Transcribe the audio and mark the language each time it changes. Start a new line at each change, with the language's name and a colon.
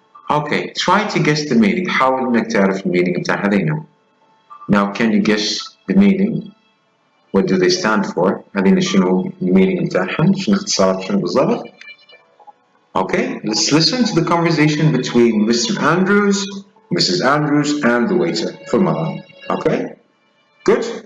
English: Okay, try to guess the meaning.
Arabic: حاول إنك تعرف المينينج بتاع هذينا.
English: Now can you guess the meaning? What do they stand for?
Arabic: هذينا شنو المينينج بتاعهم؟ شنو اختصارات شنو بالضبط؟
English: Okay, let's listen to the conversation between Mr. Andrews, Mrs. Andrews, and the waiter for Malan. Okay? Good?